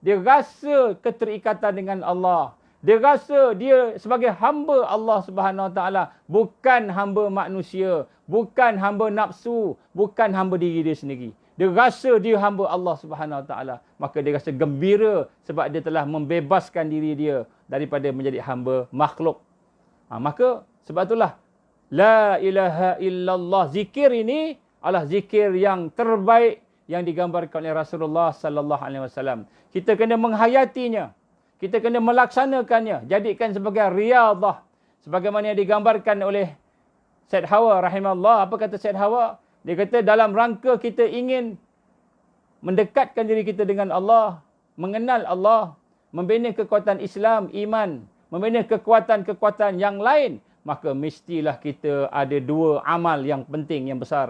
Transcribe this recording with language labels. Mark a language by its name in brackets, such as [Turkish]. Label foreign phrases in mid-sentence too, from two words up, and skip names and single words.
[Malay] Dia rasa keterikatan dengan Allah. Dia rasa dia sebagai hamba Allah [Arabic] سبحانه وتعالى, [Malay] bukan hamba manusia, bukan hamba nafsu, bukan hamba diri dia sendiri. Dia rasa dia hamba Allah [Arabic] سبحانه وتعالى, [Malay] maka dia rasa gembira sebab dia telah membebaskan diri dia daripada menjadi hamba makhluk. Maka sebab itulah [Arabic] لا إله إلا الله, [Malay] zikir ini adalah zikir yang terbaik yang digambarkan oleh Rasulullah [Arabic] صلى الله عليه وسلم. [Malay] Kita kena menghayatinya. Kita kena melaksanakannya, jadikan sebagai riyadhah. Sebagaimana yang digambarkan oleh Said Hawa rahimahullah. Apa kata Said Hawa? Dia kata dalam rangka kita ingin mendekatkan diri kita dengan Allah, mengenal Allah, membina kekuatan Islam, iman, membina kekuatan-kekuatan yang lain, maka mestilah kita ada dua amal yang penting, yang besar.